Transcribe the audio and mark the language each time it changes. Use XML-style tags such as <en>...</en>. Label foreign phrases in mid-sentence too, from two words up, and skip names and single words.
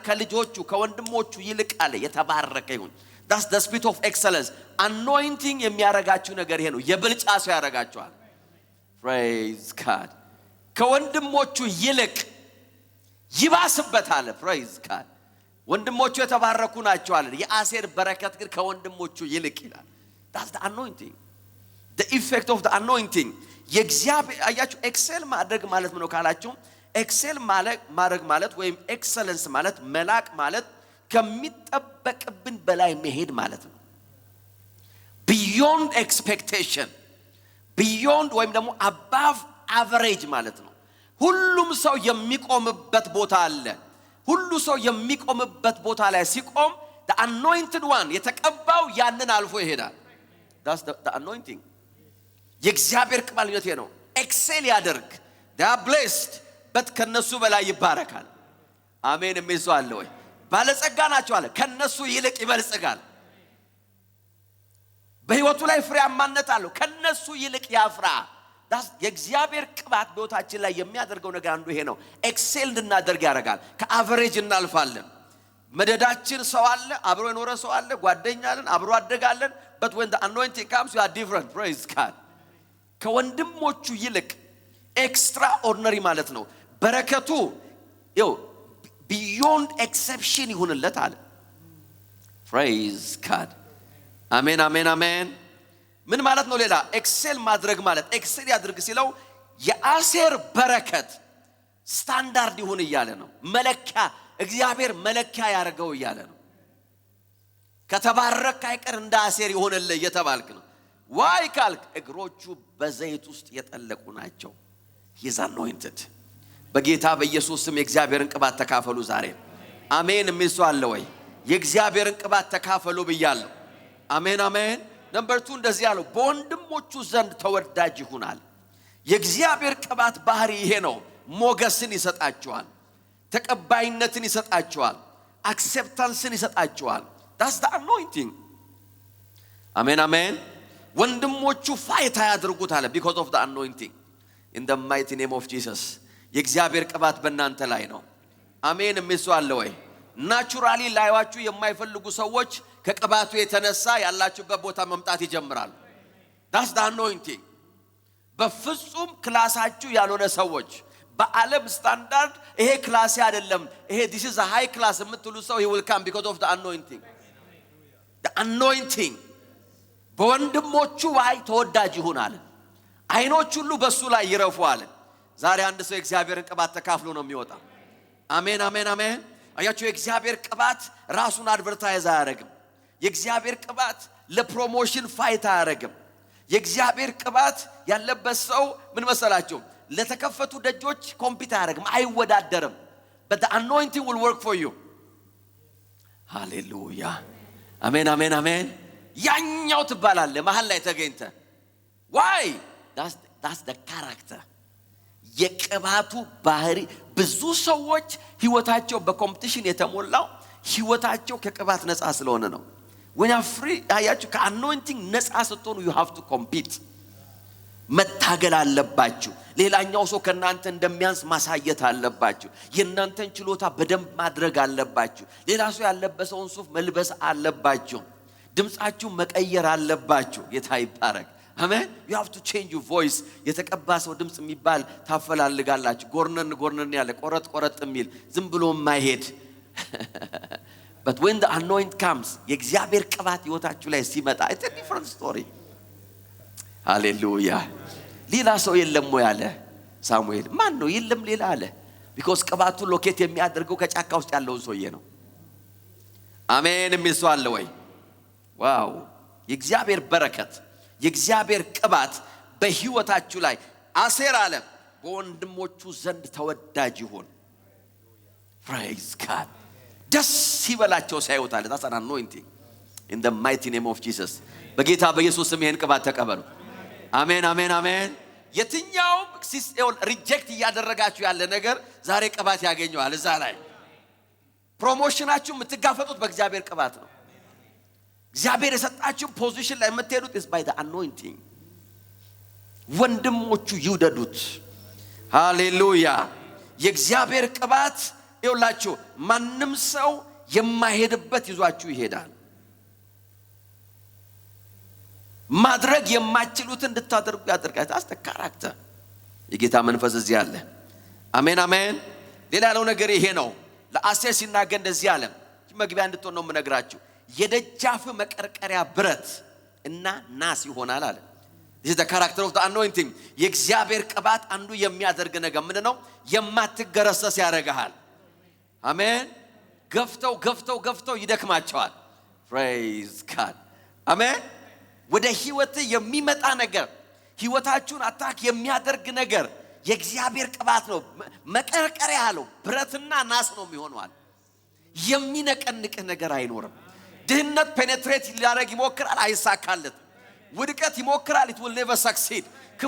<am>ከልጆቹ ከወንድሞቹ ይልቅ አለ የተባረከ ይሁን።</am> <en>that's the spirit of excellence anointing</en> <am>የሚያረጋችሁ ነገር ይሄ ነው። የብልጫ ሰው ያረጋችኋል።</am> <en>praise God</en> <am>ከወንድሞቹ ይልቅ ይባስበታል።</am> <en>praise God</en> <am>ወንድሞቹ የተባረኩ ናቸው አለ። የአሴር በረከት ግን ከወንድሞቹ ይልቅ ይላል።</am> <en>that's the anointing the effect of the anointing</en> <am>የእግዚአብሔር አያችሁ። ኤክሴል ማድረግ ማለት ምን ነው ካላችሁ ኤክሴል ማድረግ ማለት ወይም ኤክሰለንስ ማለት መላቅ ማለት ከሚጠበቅብን በላይ መሄድ ማለት ነው።</am> <en>beyond expectation beyond</en> <am>ወይም ደግሞ</am> <en>above average</en> <am>ማለት ነው። ሁሉም ሰው የሚቆምበት ቦታ አለ። ሁሉ ሰው የሚቆምበት ቦታ ላይ ሲቆም</am> <en>the anointed one</en> <am>የተቀባው ያንን አልፎ ይሄዳል።</am> <en>that's the anointing</en> <am>የእግዚአብሔር ቅባልነት ነው። ኤክሴል ያደርግ</am> <en>they are blessed but</en> <am>ከነሱ በላይ ይባረካል። አሜን የሚል ሰው አለ ወይ? ባለጸጋ ናቸው አለ፣ ከነሱ ይልቅ ይበልጽጋል። በህይወቱ ላይ ፍሬያማነት አለው፣ ከነሱ ይልቅ ያፍራ። የእግዚአብሔር ቅባት በህይወታችን ላይ የሚያደርገው ነገር አንዱ ይሄ ነው። ኤክሴል እንድናደርግ ያደርጋል። ከአቨሬጅ እናልፋለን። መደዳችን ሰው አለ፣ አብሮ የኖረ ሰው አለ፣ ጓደኛ አለን፣ አብሮ አደጋለን።</am> <en>but when the anointing comes you are different praise God</en> <am>ከወንድሞቹ ይልቅ ኤክስትራኦርዲነሪ ማለት ነው። በረከቱ</am> <en>beyond exception</en> <am>ይሁንለት አለ።</am> <en>praise God</en> <am>አሜን አሜን አሜን። ምን ማለት ነው? ሌላ ኤክሴል ማድረግ ማለት ኤክሴል ያድርግ ሲለው የአሴር በረከት ስታንዳርድ ይሁን እያለ ነው። መለኪያ እግዚአብሔር መለኪያ ያርገው እያለ ነው። ከተባረከ አይቀር እንደ አሴር ይሆንልህ እየተባልክ ነው። ዋይ ካልክ እግሮቹ በዘይት ውስጥ የጠለቁ ናቸው።</am> <en>he is anointed</en> <am>በጌታ በኢየሱስ ስም የእግዚአብሔርን ቅባት ተካፈሉ ዛሬ። አሜን የሚል ሰው አለ ወይ? የእግዚአብሔርን ቅባት ተካፈሉ ብያለሁ። አሜን አሜን። ነምበር 2 እንደዚህ ያለው በወንድሞቹ ዘንድ ተወዳጅ ይሆናል። የእግዚአብሔር ቅባት ባህሪ ይሄ ነው። ሞገስን ይሰጣቸዋል፣ ተቀባይነትን ይሰጣቸዋል፣ አክሴፕታንስን ይሰጣቸዋል።</am> <en>that's the anointing</en> <am>አሜን አሜን። ወንድሞቹ ፋይት ያድርጉት አለ</am> <en>because of the anointing in the mighty name of Jesus</en> <am>የእግዚአብሔር ቅባት በእናንተ ላይ ነው። አሜን የሚል ሰው አለ ወይ? ናቹራሊ ላይዋችሁ የማይፈልጉ ሰዎች ከቅባቱ የተነሳ ያላችሁበት ቦታ መምጣት ይጀምራሉ።</am> <en>that's the anointing</en> <am>በፍጹም ክላሳችሁ ያልሆነ ሰዎች በዓለም ስታንዳርድ ይሄ ክላስ አይደለም ይሄ</am> <en>this is a high class</en> <am>የምትሉ ሰው</am> <en>he will come because of the anointing the anointing</en> <am>በወንድሞቹ ላይ ተወዳጅ ይሆናል። አይኖች ሁሉ በሱ ላይ ይረፉአል። ዛሬ አንድ ሰው የእግዚአብሔርን ቅባት ተካፍሎ ነው የሚወጣው። አሜን አሜን አሜን። አያችሁ የእግዚአብሔር ቅባት ራሱን አድቨርታይዝ አያረግም። የእግዚአብሔር ቅባት ለፕሮሞሽን ፋይት አያረግም። የእግዚአብሔር ቅባት ያለበት ሰው ምን መሰላችሁ? ለተከፈቱ ደጆች ኮምፒት አያረግም፣ አይወዳደርም።</am> <en>but the anointing will work for you hallelujah</en> <am>አሜን አሜን አሜን። ያኛው ትባላለህ መሃል ላይ ተገኝተ</am> <en>why that's the character</en> <am>የቅባቱ ባህሪ ብዙ ሰዎች ህይወታቸው በኮምፒቲሽን የተሞላው ህይወታቸው ከቅባት ነፃ ስለሆነ ነው</am> <en>when you are free</en> <am>አያችሁ ከአኖይንቲንግ ነፃ ስትሆኑ you</am> <en>have to compete</en> <am>መታገል አለባችሁ ሌላኛው ሰው ከናንተ እንደሚያንስ ማሳየት አለባችሁ የናንተን ችሎታ በደንብ ማድረግ አለባችሁ ሌላ ሰው ያለበሰውን ሱፍ መልበስ አለባችሁ ድምጻችሁ መቀየር አለባችሁ ጌታ ይባረክ አሜን</am> <en>you have to change your voice</en> <am>የተቀባ ሰው ድምጽ የሚባል ታፈላልጋላችሁ ጎርነን ያለ ቆረጥ የሚል ዝም ብሎ ማይሄድ</am> <en>but when the anoint comes</en> <am>የእግዚአብሔር ቅባት ህይወታችሁ ላይ ሲመጣ</am> <en>it's a different story</en> <am>ሃሌሉያ ሌላ ሰው የለም ወይ አለ ሳሙኤል ማን ነው የለም ሌላ አለ because ቅባቱ ሎኬት የሚያደርገው ከጫካ ውስጥ ያለውን ሰውዬ ነው አሜን የሚስው አለ ወይ ዋው የእግዚአብሔር በረከት የእግዚአብሔር ቅባት በህይወታችሁ ላይ አሴር አለ በወንድሞቹ ዘንድ ተወዳጅ ይሁን</am> <en>praise God</en> <am>ደስ ይበላቸው ሳይወጣለ</am> <en>that's an anointing in the mighty name of Jesus</en> <am>በጌታ በኢየሱስ ስም ይሄን ቅባት ተቀበሉ አሜን አሜን አሜን የትኛው ሲስኤል ሪጀክት ያደረጋችሁ ያለ ነገር ዛሬ ቅባት ያገኘዋል እዛ ላይ ፕሮሞሽናችሁ የምትጋፈጡት በእግዚአብሔር ቅባት ነው እግዚአብሔር የሰጣችሁ ፖዚሽን ላይ የምትሄዱት</am> <en>is by the anointing</en> <am>ወንድሞቹ ይውደዱት ሃሌሉያ የእግዚአብሔር ቅባት ይውላችሁ ማንንም ሰው የማይሄድበት ይዟችሁ ይሄዳል ማድረግ የማይችሉትን እንድታደርጉ ያደርጋል አስተካራክተ የጌታ መንፈስ እዚህ አለ አሜን አሜን ሌላ ያለው ነገር ይሄ ነው ለአሴር ሲናገር እንደዚህ አለ መግቢያ እንድትሆን ነው የምነግራችሁ የደጃፍ መቀርቀሪያ ብረት እና ናስ ይሆናል አለ</am> <en>this is the character of the anointing</en> <am>የእግዚአብሔር ቅባት አንዱ የሚያደርግ ነገር ምንድነው የማትገረሰስ ያረጋል አሜን ገፍተው ይደክማቸዋል</am> <en>praise God</en> <am>አሜን ወደ ህይወት የሚመጣ ነገር ህይወታችሁን አታክ የሚያደርግ ነገር የእግዚአብሔር ቅባት ነው መቀርቀሪያ ያለው ብረትና ናስ ነው የሚሆነው የሚነቀንቅ ነገር አይኖርም ድህነት ፔኔትሬት ሊያደርግ ይሞክራል አይሳካለት ውድቀት ይሞክራል</am> <en>it will never succeed</en> <am>ክፉ</am>